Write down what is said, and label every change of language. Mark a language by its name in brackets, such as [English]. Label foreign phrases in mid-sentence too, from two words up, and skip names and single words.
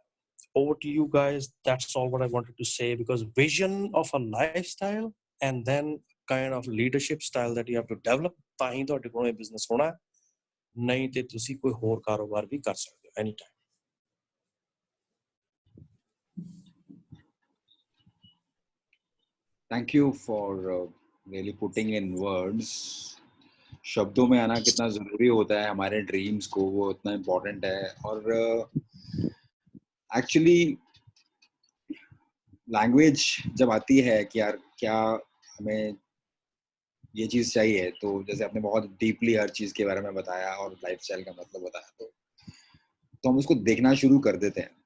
[English] Over to you guys. That's all what I wanted to say, because vision of a lifestyle and then kind of leadership style that you have to develop, [Punjabi] ਤਾਂ ਹੀ ਤੁਹਾਡੇ ਕੋਲ ਇਹ ਬਿਜ਼ਨਸ ਹੋਣਾ। ਨਹੀਂ ਤੇ ਤੁਸੀਂ ਕੋਈ ਹੋਰ ਕਾਰੋਬਾਰ ਵੀ ਕਰ ਸਕਦੇ ਹੋ anytime. [English] Thank you for really putting in words. [Hindi] शब्दों में आना कितना ज़रूरी होता है हमारे ड्रीम्स को, वो इतना इम्पोर्टेंट है। और एक्चुअली लैंग्वेज जब आती है कि यार क्या हमें ये चीज़ चाहिए, तो जैसे आपने बहुत डीपली हर चीज़ के बारे में बताया और लाइफस्टाइल का मतलब बताया, तो हम उसको देखना शुरू कर देते हैं।